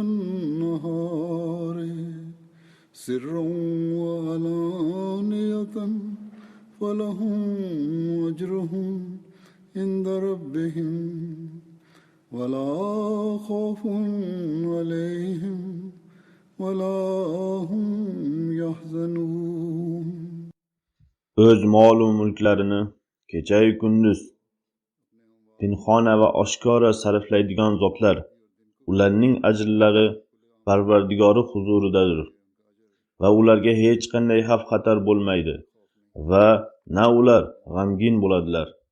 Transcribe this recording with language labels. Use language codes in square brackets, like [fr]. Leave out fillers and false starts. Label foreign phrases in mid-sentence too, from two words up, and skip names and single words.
[ar] والنهار سرا وعلانية فلهم أجرهم عند ربهم ولا خوف عليهم ولا هم يحزنون. [uz] Öz mol-u mulklarini kecha-yu kunduz pinhona va oshkora sarflaydigan zotlar, ularning ajrlari Parvardigori huzuridadir va ularga hech qanday xavf-xatar bo'lmaydi va na ular g'amgin bo'ladilar.